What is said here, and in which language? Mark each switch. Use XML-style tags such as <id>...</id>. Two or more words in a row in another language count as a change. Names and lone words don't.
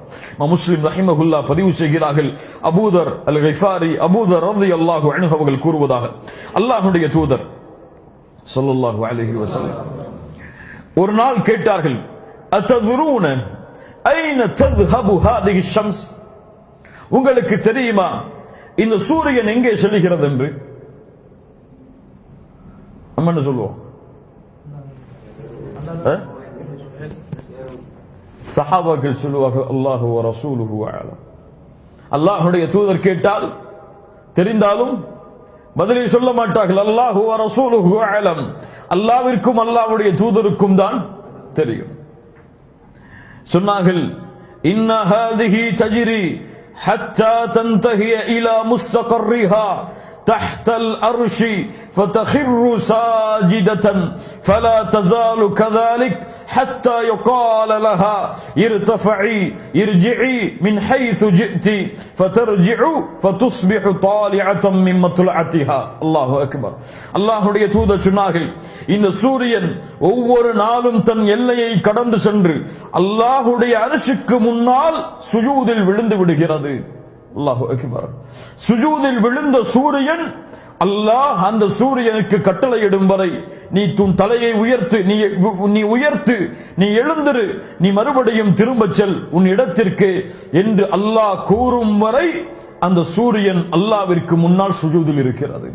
<ta>முஸ்லிம் ரஹிமஹுல்லாஹ் பதிவு செய்கிறார்கள், அபூதர் அல் கிஃபாரி, அபூதர்</ta> <ar>رضي الله عنه</ar> <ta>அவர்கள் கூறுவதாக, அல்லாஹ்வுடைய தூதர்</ta> <ar>صلى الله عليه وسلم</ar> <ta>ஒரு நாள் கேட்டார்கள்,</ta> <ar>أتدرون أين தذهب هذه الشمس,</ar> <ta>உங்களுக்கு தெரியுமா இந்த சூரியன் எங்கே செல்கிறது என்று? நம்ம என்ன சொல்லுவோம்? சஹாபாக்கள் சொல்லுவார்கள்,</ta> <ar>الله ورسوله أعلم.</ar> <ta>அல்லாஹ்வுடைய தூதர் கேட்டால் தெரிந்தாலும் பதிலை சொல்ல மாட்டார்கள்.</ta> <ar>الله ورسوله أعلم,</ar> <ta>அல்லாஹ்விற்கும் அல்லாஹ்வுடைய தூதருக்கும் தான் தெரியும்.</ta> <ar>சொன்னார்கள், إن هذه تجري حتى تنتهي إلى مستقرها تحت الأرش فتخر ساجدة فلا تزال كذلك حتى يقال لها ارجعي من حيث جئت فترجع فتصبح طالعة من مطلعتها. الله أكبر.</ar> <ta>அல்லாஹ்வுடைய தூதர் சொன்னார்கள், இந்த சூரியன் ஒவ்வொரு நாளும் தன் எல்லையை கடந்து சென்று அல்லாஹ்வுடைய அர்ஷுக்கு முன்னால் சுஜூதில் விழுந்து விடுகிறது.</ta> <ar>الله أكبر.</ar> <ta>சுஜூதில் விழுந்த சூரியன், அல்லாஹ் அந்த சூரியனுக்கு கட்டளையிடும் வரை நீ உன் தலையை உயர்த்து, நீ உயர்த்து, நீ எழுந்திரு, நீ மறுபடியும் திரும்ப செல் உன் இடத்திற்கு என்று அல்லாஹ் கூறும் வரை அந்த சூரியன் அல்லாஹ்விற்கு முன்னால் சுஜூதில் இருக்கிறது.</ta>